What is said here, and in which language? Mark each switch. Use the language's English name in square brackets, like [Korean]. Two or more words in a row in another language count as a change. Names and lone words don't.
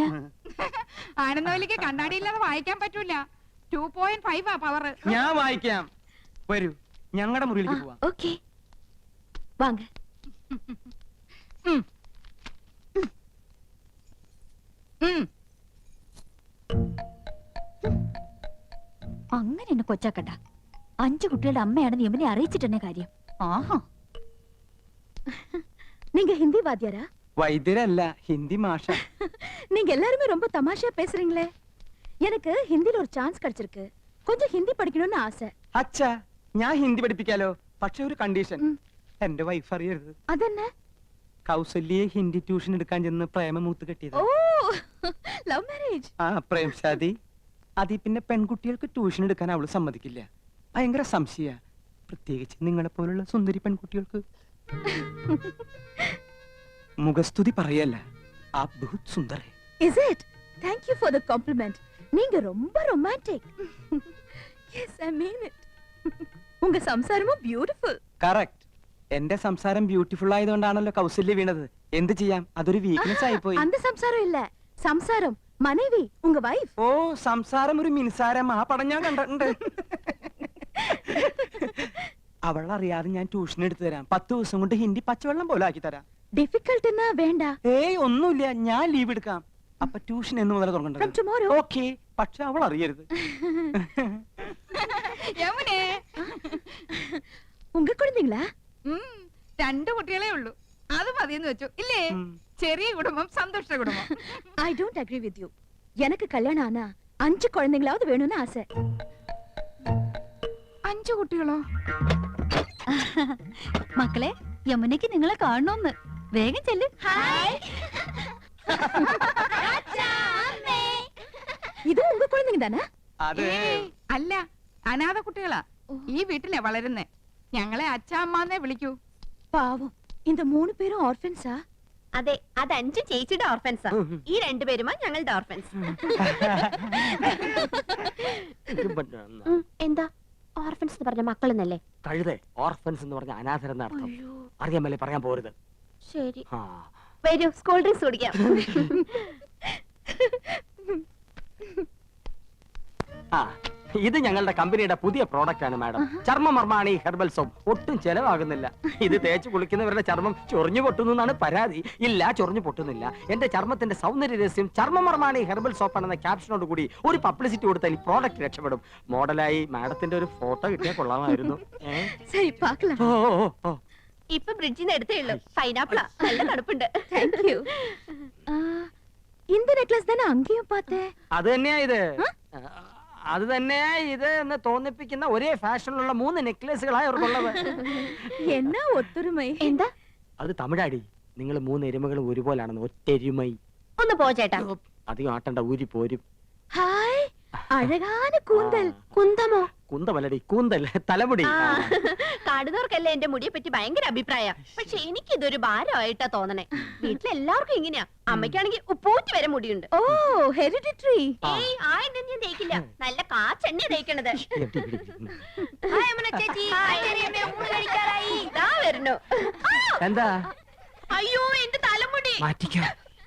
[Malayalam] ആനന്ദവല്ലിക്ക് കണ്ണാടിയില്ലാതെ വായിക്കാൻ പറ്റൂല. 2.5 പവർ. ഞാൻ വായിക്കാം. വരൂ, ഞങ്ങളുടെ മുറിയിലേക്ക് പോവാം. [Tamil] ஓகே, வாங்க. [Malayalam] അങ്ങനെ എന്നെ കൊച്ചാക്കട്ട. 5 കുട്ടികളുടെ അമ്മയാണെന്ന് യമുനെ അറിയിച്ചിട്ടെന്നെ കാര്യം. ആഹാ, [Tamil] நீங்க ஹிந்தி வாத்தியாரா? [Malayalam] വൈദ്യരല്ല, ഹിന്ദി മാഷ. [Tamil] நீங்க எல்லாருமே ரொம்ப தமாஷா பேசுறீங்களே. எனக்கு ஹிந்தில ஒரு சான்ஸ் கிடைச்சிருக்கு. கொஞ்சம் ஹிந்தி படிக்கணும்னு ஆசை. [Malayalam] അച്ഛാ, ഞാൻ ഹിന്ദി പഠിപ്പിക്കാലോ. പക്ഷെ ഒരു കണ്ടീഷൻ. എന്റെ വൈഫ് അറിയരുത്. അതെന്നെ? കൗസല്യെ ഹിന്ദി ട്യൂഷൻ എടുക്കാൻ ചെന്ന് പ്രേമമൂത്ത് കെട്ടിയത്. [English] Oh, love marriage. [Hindi] आ प्रेम शादी. [Malayalam] അതി പിന്നെ പെൺകുട്ടികൾക്ക് ട്യൂഷൻ എടുക്കാൻ അവള് സമ്മതിക്കില്ല. ഭയങ്കര സംശയ, പ്രത്യേകിച്ച് നിങ്ങളെ പോലുള്ള സുന്ദരി പെൺകുട്ടികൾക്ക്. മുഖസ്തുതി പറയല്ല, [Hindi] आप बहुत सुंदर है. [English] Is it? Thank you for the compliment. [Tamil] நீங்க ரொம்ப romantic. [English] Yes, I mean it. [Tamil] உங்க சம்சாரமும் beautiful. [Malayalam] കറക്റ്റ്. എന്റെ സംസാരം ബ്യൂട്ടിഫുൾ ആയതുകൊണ്ടാണല്ലോ കൗസല്യ വീണത്. എന്ത് ചെയ്യാം, അതൊരു വീക്ക്നെസ് ആയിപ്പോയി. [Tamil] அந்த சம்சாரம் இல்ல சம்சாரம் மனைவி உங்க வைஃப் [Malayalam] ഓ, സംസാരം ഒരു മിനിസാരം. ആ പടം ഞാൻ കണ്ടിട്ടുണ്ട്. അവളറിയാതെ ഞാൻ ട്യൂഷൻ എടുത്തു തരാം. 10 ദിവസം കൊണ്ട് ഹിന്ദി പച്ചവെള്ളം പോലെ ആക്കി തരാം. [Tamil] டிஃபிகல்ட்னா வேண்டா [Malayalam] ഏയ് ഒന്നുമില്ല, ഞാൻ ലീവ് എടുക്കാം. അപ്പൊ ട്യൂഷൻ എന്ന് മുതൽ [English] from [Malayalam] തുടങ്ങേണ്ടത്? [English] tomorrow [Malayalam] ഓക്കെ, പക്ഷെ അവൾ അറിയരുത്. യമുനേ [Tamil] உங்க குழந்தைங்களா [Malayalam] 2 കുട്ടികളെ ഉള്ളൂ. അത് മതിയെന്ന് വെച്ചു ഇല്ലേ? ചെറിയ കുടുംബം സന്തുഷ്ട കുടുംബം. [English] I don't agree with you [Tamil] எனக்கு கல்யாணம் ஆனா 5 குழந்தைங்களாவது வேணும்னு ஆசை. [Malayalam] 5 കുട്ടികളോ? മക്കളെ, യമുനയ്ക്ക് നിങ്ങളെ കാണണമെന്ന്. വേഗം ചെല്ല്. [Tamil] இது உங்க குழந்தைங்க தானே? [Malayalam] അത് അല്ല, അനാഥ കുട്ടികളാ. ഈ വീട്ടിലെ വളരുന്നേ. ഞങ്ങളെ അച്ഛാമ്മന്നേ വിളിക്കൂ. [Tamil] பாவம் இந்த 3 பேரும் ஆர்ஃபன்ஸா? [Malayalam] അതെ, അത് 5 ചേച്ചിയുടെ ഓർഫൻസാ. ഈ 2 പേരുമാ ഞങ്ങളുടെ ഓർഫൻസ്. എന്താ ഓർഫൻസ് എന്ന് പറഞ്ഞ മക്കളെന്നല്ലേ? കഴുതേ, ഓർഫൻസ് എന്ന് പറഞ്ഞ അനാഥരെന്ന അർത്ഥം. അറിയാൻ മേലെ പറയാൻ പോരുത്. ശരി, ആ. വരൂ, [English] school drinks [Malayalam] കുടിക്കാം. ആ, ഇത് ഞങ്ങളുടെ കമ്പനിയുടെ പുതിയ പ്രോഡക്റ്റ് ആണ് മാഡം. ചർമ്മമർമാണി [English] herbal soap. [Malayalam] ഒട്ടും ചെലവാകുന്നില്ല. ഇത് തേച്ച് കുളിക്കുന്നവരുടെ ചർമ്മം ചൊറിഞ്ഞു പൊട്ടുന്നു എന്നാണ് പരാതി. ഇല്ല, ചൊറിഞ്ഞു പൊട്ടുന്നില്ല. എന്റെ ചർമ്മത്തിന്റെ സൗന്ദര്യ രഹസ്യം ചർമ്മമർമാണി [English] herbal soap [Malayalam] ആണെന്ന ക്യാപ്ഷനോട് കൂടി ഒരു പബ്ലിസിറ്റി കൊടുത്താൽ ഈ പ്രോഡക്റ്റ് രക്ഷപ്പെടും. മോഡലായി മാഡത്തിന്റെ ഒരു ഫോട്ടോ കിട്ടിയാൽ കൊള്ളാമായിരുന്നു. [Tamil] சரி பார்க்கலாம். [Malayalam] ഓ, ഓ, ഓ. ഇപ്പൊ ബ്രിഡ്ജിൽ നിന്ന് എടുത്തേ ഉള്ളൂ. പൈനാപ്പിളാ, നല്ല തണുപ്പുണ്ട്. [English] Thank you. [Tamil] இந்த நெக்லஸ் தானே அங்கேயும் பார்த்தேன். [Malayalam] അത് തന്നെയാ ഇത്. അത് തന്നെയാ ഇത് എന്ന് തോന്നിപ്പിക്കുന്ന ഒരേ ഫാഷനിലുള്ള 3 നെക്ലേസുകളായി അവർക്കുള്ളത്. [Tamil] என்ன ஒத்துரிமை? [Malayalam] എന്താ? അത് തമിഴാടി. നിങ്ങൾ 3 എരുമകളും ഒരുപോലാണെന്ന്. ഒറ്റെരുമൈ. ഒന്ന് പോ ചേട്ടാ. അധികം ആട്ടണ്ട, ഊരി പോരും. [Tamil] ஹாய், அழகான கூந்தல். [Malayalam] ആ. [Tamil] குந்தமோ? [Malayalam] കുന്തമല്ലടി, കൂന്തൽ, തലമുടി. ആ, കാണുന്നവർക്കല്ലേ എന്റെ മുടിയെ പറ്റി ഭയങ്കര അഭിപ്രായം. പക്ഷെ എനിക്ക് ഇതൊരു ഭാരമായിട്ടാ തോന്നണേ. വീട്ടിലെല്ലാവർക്കും ഇങ്ങനെയാ. അമ്മയ്ക്കാണെങ്കിൽ ഉപ്പൂറ്റി വരെ മുടിയുണ്ട്. [Tamil] ஓ, ஹெரிடிட்டரி. [Malayalam] ഏയ്, ആ എണ്ണ ഞാൻ തേക്കില്ല. നല്ല കാച്ചെണ്ണ തേക്കണത്. ഹായ് യമുന ചേച്ചി. ഹായ് ചെറിയമ്മേ, ഊണ് കഴിക്കാറായി. ദാ വരുന്നു. എന്താ? അയ്യോ, എന്റെ തലമുടി. മാറ്റിക്കോ.